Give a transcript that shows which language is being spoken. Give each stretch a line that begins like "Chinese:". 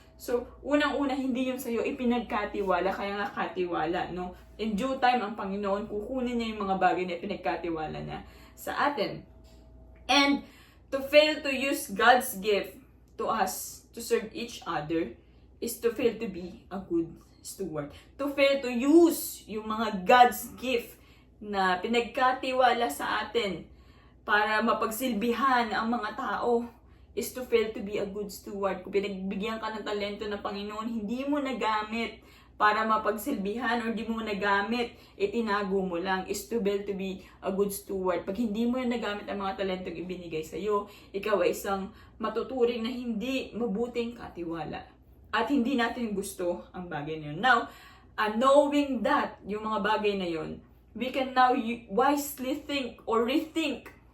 Filipino: So, unang-una, hindi yung sa'yo ipinagkatiwala, kaya nga katiwala, no?
English: In due time,
Filipino: ang Panginoon, kukunin niya yung mga bagay na ipinagkatiwala niya sa atin.
English: And, to fail to use God's gift to us, to serve each other, is to fail to be a good steward. To fail to use yung mga God's gift
Filipino: na pinagkatiwala sa atin para mapagsilbihan ang mga tao,
English: is to fail to be a good steward.
Filipino: Kung pinagbigyan ka ng talento ng Panginoon, hindi mo nagamit para mapagsilbihan or hindi mo nagamit, itinago mo lang,
English: is to fail to be a good steward.
Filipino: Pag hindi mo nagamit ang mga talentong ibinigay sa'yo, ikaw ay isang matuturing na hindi mabuting katiwala. At hindi natin gusto ang bagay na yun.
English: Now, knowing that,
Filipino: yung mga bagay na yun,
English: we can now wisely think or rethink.